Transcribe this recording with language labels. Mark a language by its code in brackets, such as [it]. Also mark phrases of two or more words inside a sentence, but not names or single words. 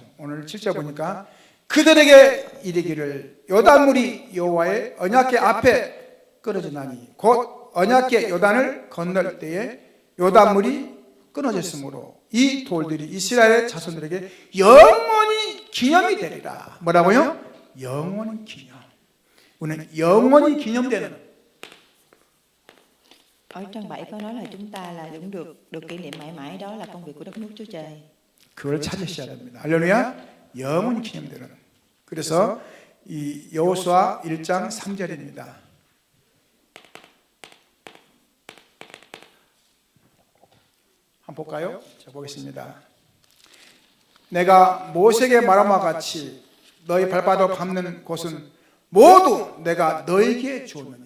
[ko] 오늘 7절 보니까 그들에게 이르기를 요단물이 여호와의 언약궤 앞에 끊어지나니 곧 언약궤 요단을 건널 때에 요단물이 끊어졌으므로 이 돌들이 이스라엘 자손들에게 영원히 기념이 되리라. 뭐라고요? 영원히 기념. 우리는 영원히 기념되는. [vi] Ở trang 7 có nói là chúng ta là cũng được kỷ niệm mãi mãi, đó là công việc của đất nước Chúa Trời. [ko] 그걸 찾으셔야 됩니다. 할렐루야. 영원히 기념되는. 그래서 이 여호수아 1장 3절입니다. 한번 볼까요? 자, 보겠습니다. 내가 모세에게 말한 바와 같이 너희 발바닥 밟는 곳은 모두 내가 너에게 주었느니.